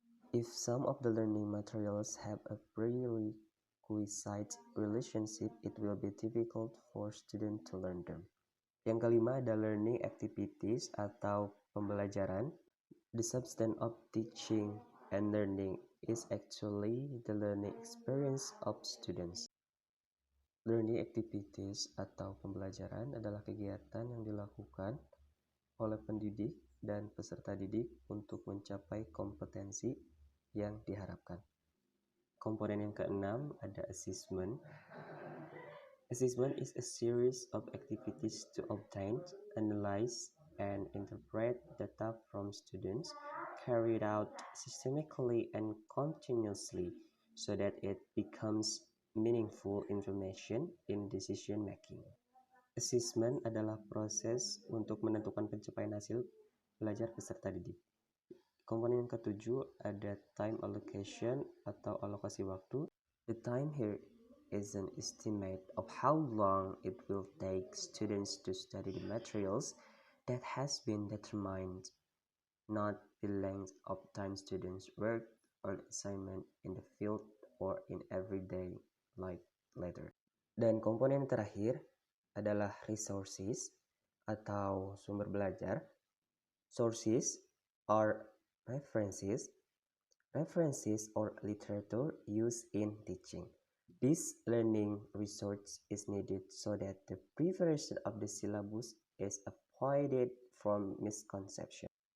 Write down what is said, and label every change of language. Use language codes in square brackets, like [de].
[en] If some of the learning materials have a prerequisite relationship, it will be difficult for students to learn them. [id] Yang kelima ada learning activities atau pembelajaran. [en] The substance of teaching and learning is actually the learning experience of students. [id] Learning activities atau pembelajaran adalah kegiatan yang dilakukan oleh pendidik dan peserta didik untuk mencapai kompetensi yang diharapkan. Komponen yang keenam ada assessment. [en] Assessment is a series of activities to obtain, analyze, and interpret data from students carried out systematically and continuously so that it becomes meaningful information in decision making. [id] Assessment adalah proses untuk menentukan pencapaian hasil belajar peserta didik. Komponen yang ketujuh ada time allocation atau alokasi waktu. [en] The time here is an estimate of how long it will take students to study the materials that has been determined, not the length of time students work on assignment in the field or in everyday life later. [id] Dan komponen terakhir adalah resources atau sumber belajar. [en] Sources are references, references or literature used in teaching. This learning resource is needed so that the preparation of the syllabus is avoided from misconception.